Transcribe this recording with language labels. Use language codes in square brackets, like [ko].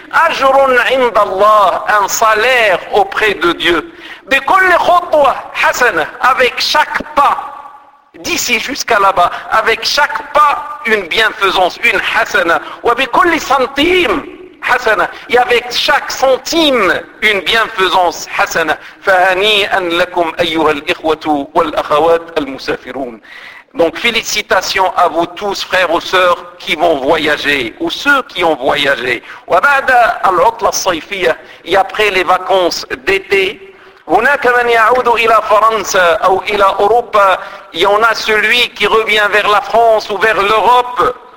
[ar] أجر عند الله, [fr] un salaire auprès de Dieu. [ar] بكل خطوة حسنة, [fr] avec chaque pas, d'ici jusqu'à là-bas, avec chaque pas, une bienfaisance, une حسنة. [ar] وبكل سنتيم حسنة, [fr] et avec chaque centime une bienfaisance حسنة. [ar] فهنيئا لكم أيها الإخوة والأخوات المسافرون. [fr] Donc félicitations à vous tous frères ou sœurs qui vont voyager ou ceux qui ont voyagé. [ar] وبعد العطلة الصيفية, [fr] et après les vacances d'été, [ar] هناك من يعود إلى فرنسا أو إلى أوروبا, [fr] il y en a celui qui revient vers la France ou vers l'Europe.